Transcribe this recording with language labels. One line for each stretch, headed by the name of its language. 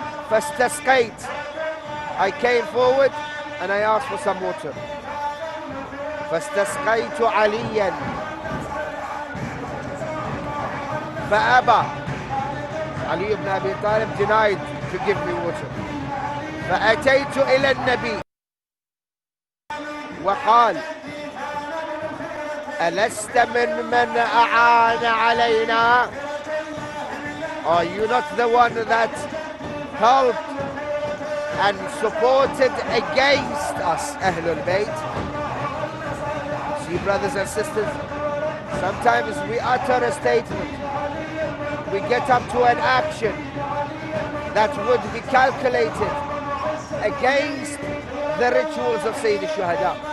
Arabic: فاستسقيت,
English: I came forward and I asked for some water.
Arabic: فاستسقيت عليا فأبى.
English: علي بن أبي طالب denied to give me water.
Arabic: فأتيت إلى النبي وقال ألست من أعان علينا?
English: Are you not the one that helped and supported against us, Ahlul Bayt? See, brothers and sisters, sometimes we utter a statement, we get up to an action that would be calculated against the rituals of Sayyid al-Shuhada.